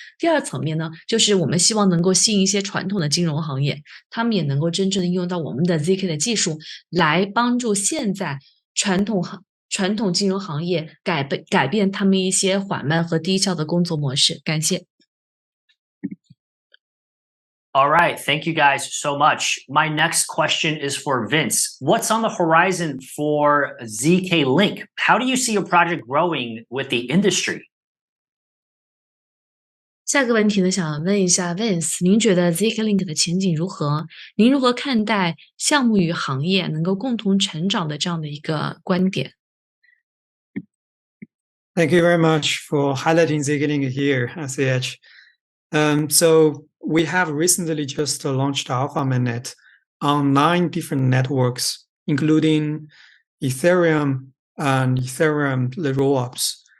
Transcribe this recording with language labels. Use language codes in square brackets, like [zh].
[zh] 第二层面呢，就是我们希望能够吸引一些传统的金融行业，他们也能够真正的应用到我们的 ZK 的技术，来帮助现在传统金融行业改变他们一些缓慢和低效的工作模式。感谢。 [en] All right, thank you guys so much. My next question is for Vince. What's on the horizon for zkLink? How do you see your project growing with the industry? [zh] 下个问题呢，想问一下 Vince， 您觉得 zkLink 的前景如何？您如何看待项目与行业能够共同成长的这样的一个观点？ [en] Thank you very much for highlighting zkLink here, CH. So we have recently just launched Alpha Mainnet on 9 different networks, including Ethereum and Ethereum rollups.